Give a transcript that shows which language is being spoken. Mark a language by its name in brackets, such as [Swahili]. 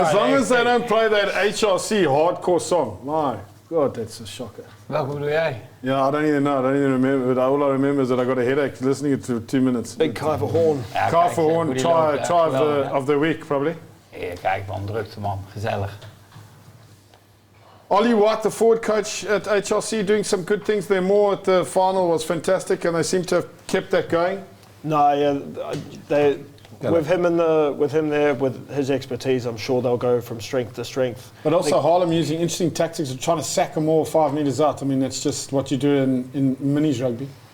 [English] As long as they don't play that HRC hardcore song. My God, that's a shocker. [Dutch] Welke bedoel jij? [English] Yeah, I don't even know. I don't even remember. But all I remember is that I got a headache listening to it for 2 minutes. Big Kyver Horn. [Dutch] Ja, [English] Car for Horn, try of the week, probably. [Dutch] Ja, kijk man, drukte man, gezellig. [English] Ollie White, the forward coach at HRC, doing some good things there. More at the final was fantastic, and they seem to have kept that going. No, yeah, with him there, with his expertise, I'm sure they'll go from strength to strength. But also Haarlem using interesting tactics of trying to sack them all 5 metres out. I mean, that's just what you do in minis rugby.